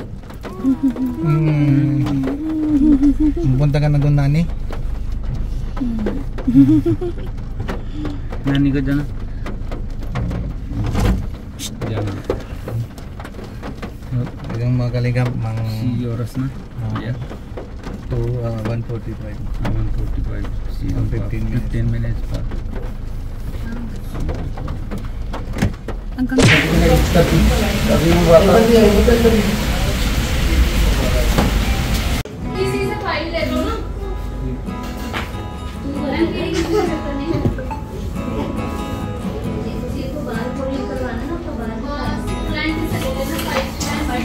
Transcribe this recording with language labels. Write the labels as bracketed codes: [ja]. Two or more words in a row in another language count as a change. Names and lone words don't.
[tl] Punta ka na doon, nani? Nani ka dyan? Diyan. Yung mga kalingap, Si oras na. Yeah. 1:45. 1:45. See, 15 minutes. 15 minutes pa. Hanggang [hi] इसी से फाइल ले लो ना को बाहर पूरी करवाना ना तो बाहर क्लाइंट से ले लेना फाइल